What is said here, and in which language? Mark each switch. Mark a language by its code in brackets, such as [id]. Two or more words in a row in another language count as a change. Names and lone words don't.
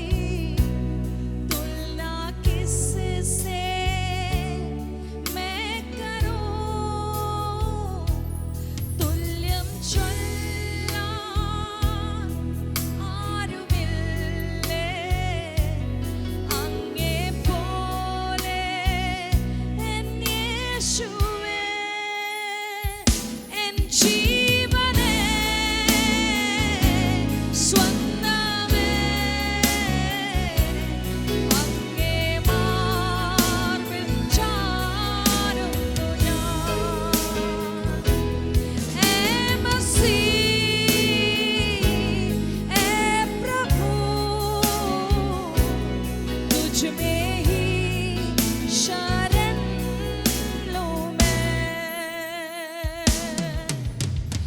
[hi] तुलना किससे मैं करूं. [ml] തുല്യം ചൊല്ലാൻ ആരുമില്ലേ, അങ്ങേ പോലെ എൻ യേശുവേ, എൻ ജീവനേ സ്വന്തമേ, അങ്ങേ മാർവിൽ ചാരുന്നു ഞാൻ. [hi] ऐ मसीह ऐ प्रभु, तुझ में ही शरण लूं मैं.